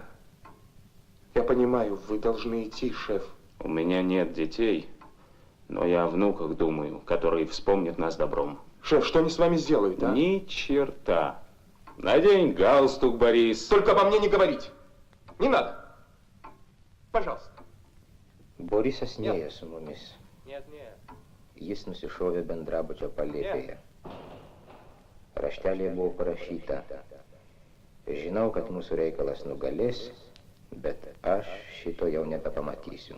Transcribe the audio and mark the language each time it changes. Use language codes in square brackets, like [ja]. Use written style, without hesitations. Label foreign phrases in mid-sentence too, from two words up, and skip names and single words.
[ru] Я понимаю, вы должны идти, шеф. У меня нет детей, но я о внуках думаю, которые вспомнят нас добром. Шеф, что они с вами сделают, а? Ни черта. Надень галстук, Борис. Только обо мне не говорить. Не надо. Пожалуйста. [lt] Borisas nėjo su mumis. [ru] Нет. [lt] Jis nusišovė bendrabučio palėpėje. Raštelėje buvo parašyta: žinau, kad mūsų reikalas nugalės, bet aš šito jau nebepamatysiu.